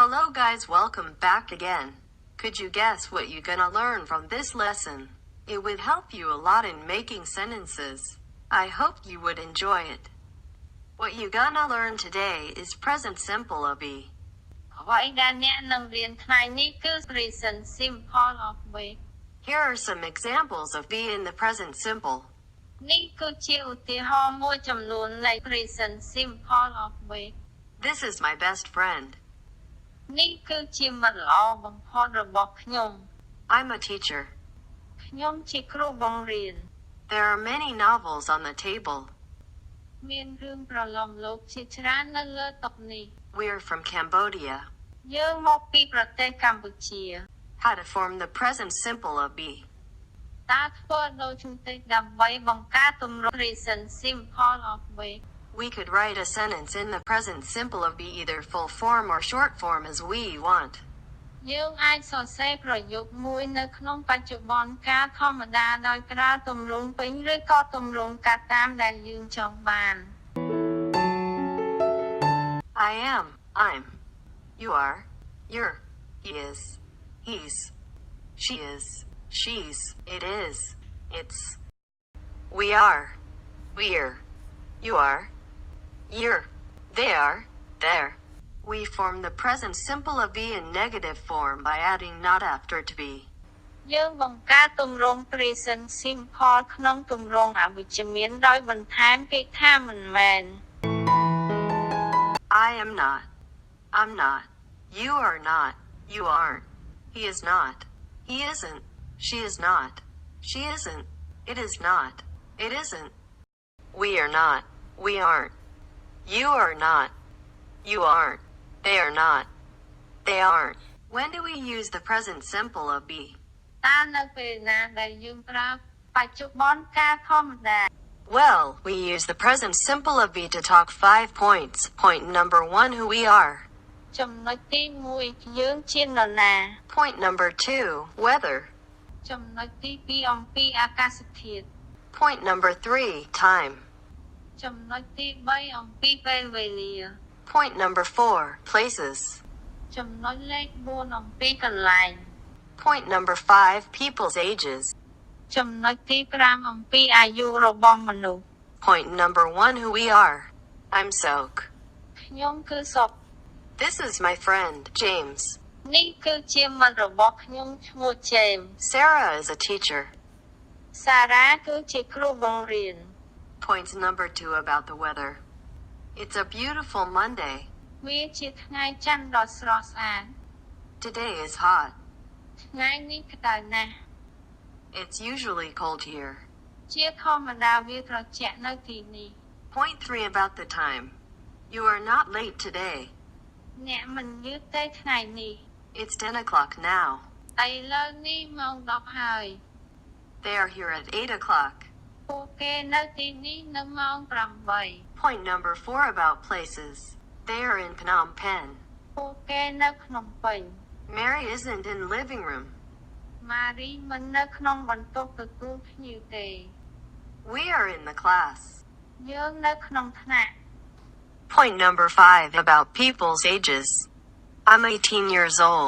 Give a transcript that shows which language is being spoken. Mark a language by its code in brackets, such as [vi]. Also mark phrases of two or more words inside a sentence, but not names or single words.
[en] guys, welcome back again. Could you guess what you're gonna learn from this lesson? It would help you a lot in making sentences. I hope you would enjoy it. What you're gonna learn today is present simple of be. [km] អ្វីដែលអ្នកនឹងរៀនថ្ងៃនេះគឺ [en] present simple of be. Here are some examples of be in the present simple. [km] នេះគឺជាឧទាហរណ៍មួយចំនួននៃ [en] present simple of be. This is my best friend. [km] នេះគឺជាមិត្តល្អបំផុតរបស់ខ្ញុំ [en] I'm a teacher. [km] ខ្ញុំជាគ្រូបង្រៀន [en] There are many novels on the table. [km] មានរឿងប្រឡំលោកជាច្រើននៅលើតុនេះ [en] We're from Cambodia. [km] យើងមកពីប្រទេសកម្ពុជា [en] How to form the present simple of be. [km] តើធ្វើដូចជំតិចដើម្បីបង្កើតទម្រង់ [en] present simple of be. We could write a sentence in the present simple of be either full form or short form as we want. [km] យើងអាចសរសេរប្រយោគមួយនៅក្នុងបច្ចុប្បន្នកាលធម្មតាដោយប្រើទម្រង់ពេញឬក៏ទម្រង់កាត់តាមដែលយើងចង់បាន [en] I am, I'm. You are, you're. He is, he's. She is, she's. It is, it's. We are, we're. You are, you're. They are, they're. We form the present simple of be in negative form by adding not after to be. [km] យើងបង្កើតទម្រង់ [en] present simple [km] ក្នុងទម្រង់អវិជ្ជមានដោយបន្ថែមពាក្យថាមិនមែន [en] I am not. I'm not. You are not. You aren't. He is not. He isn't. She is not. She isn't. It is not. It isn't. We are not. We aren't. You are not. You aren't. They are not. They aren't. When do we use the present simple of be? [km] តើនៅពេលណាដែលយើងប្រើបច្ចុប្បន្នកាលធម្មតា [en] Well, we use the present simple of be to talk 5 points. Point number 1, who we are. [km] ចំណុចទី1យើងជានរណា [en] Point number 2, weather. [km] ចំណុចទី2អំពីអាកាសធាតុ [en] Point number 3, time. [km] ចំណុចទី3អំពីពេលវេលា [en] Point number 4, places. [km] ចំណុចលេខ4អំពីកន្លែង [en] Point number 5, people's ages. [km] ចំណុចទី5អំពីអាយុរបស់មនុស្ស [en] Point number 1, who we are. I'm Sok. [km] ខ្ញុំគឺសុក [en] This is my friend, James. [km] នេះគឺជាមិត្តរបស់ខ្ញុំឈ្មោះ James [en] Sarah is a teacher. [km] Sarah គឺជាគ្រូបង្រៀន [en] Point number 2, about the weather. It's a beautiful Monday. [km] វាជាថ្ងៃច័ន្ទដ៏ស្រស់ស្អាត [en] Today is hot. [km] ថ្ងៃនេះក្តៅណាស់ [en] It's usually cold here. [km] ជាធម្មតាវាត្រជាក់នៅទីនេះ [en] Point 3, about the time. You are not late today. [km] អ្នកមិនយឺតទេថ្ងៃនេះ [en] It's 10 o'clock now. [km] ឥឡូវនេះម៉ោង10ហើយ [en] They are here at 8 o'clock. [km] ពួកគេនៅទីនេះនៅម៉ោង8 [en] Point number 4, about places. They are in Phnom Penh. [km] ពួកគេនៅភ្នំពេញ [en] Mary isn't in living room. [km] ម៉ារីមិននៅក្នុងបន្ទប់ទទួលភ្ញៀវទេ [en] We are in the class. [km] យើងនៅក្នុងថ្នាក់ [en] Point number 5, about people's ages. I'm 18 years old.